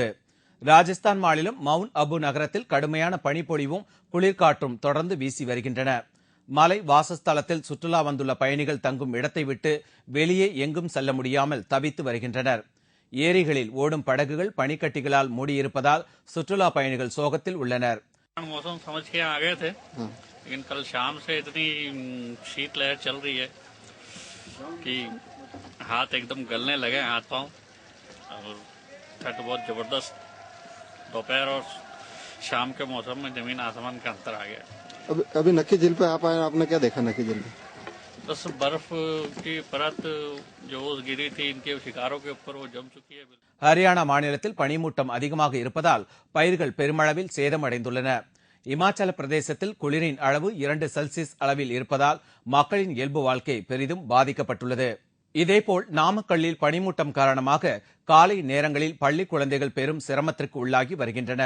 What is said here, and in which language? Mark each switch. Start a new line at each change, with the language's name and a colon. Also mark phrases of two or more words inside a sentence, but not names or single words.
Tamil: ராஜஸ்தான் மாநிலம் மவுண்ட் அபு நகரத்தில் கடுமையான பனிப்பொழிவும் குளிர்காற்றும் தொடர்ந்து வீசி வருகின்றன. மலை வாசஸ்தலத்தில் சுற்றுலா வந்துள்ள பயணிகள் தங்கும் இடத்தை விட்டு வெளியே எங்கும் செல்ல முடியாமல் தவித்து வருகின்றனர். ஏரிகளில் ஓடும் படகுகள் பனிக்கட்டிகளால் மூடியிருப்பதால் சுற்றுலா பயணிகள் சோகத்தில் உள்ளனர்.
Hindi: मौसम समझ के आ गए थे, लेकिन कल शाम से इतनी शीत लहर चल रही है कि हाथ एकदम गलने लगे, हाथ पांव, और ठंड बहुत जबरदस्त। दोपहर और शाम के मौसम में जमीन आसमान का अंतर आ गया। अभी नक्की झील पे आप आए, आपने क्या देखा नक्की झील पे? बस बर्फ की परत जो गिरी थी इनके शिकारों के ऊपर वो जम चुकी है।
Tamil: ஹரியானா மாநிலத்தில் பனிமூட்டம் அதிகமாக இருப்பதால் பயிர்கள் பெருமளவில் சேதமடைந்துள்ளன. இமாச்சல பிரதேசத்தில் குளிரின் அளவு 2 செல்சியஸ் அளவில் இருப்பதால் மக்களின் இயல்பு வாழ்க்கை பெரிதும் பாதிக்கப்பட்டுள்ளது. இதேபோல் நாமக்கல்லில் பனிமூட்டம் காரணமாக காலை நேரங்களில் பள்ளி குழந்தைகள் பெரும் சிரமத்திற்கு உள்ளாகி வருகின்றனர்.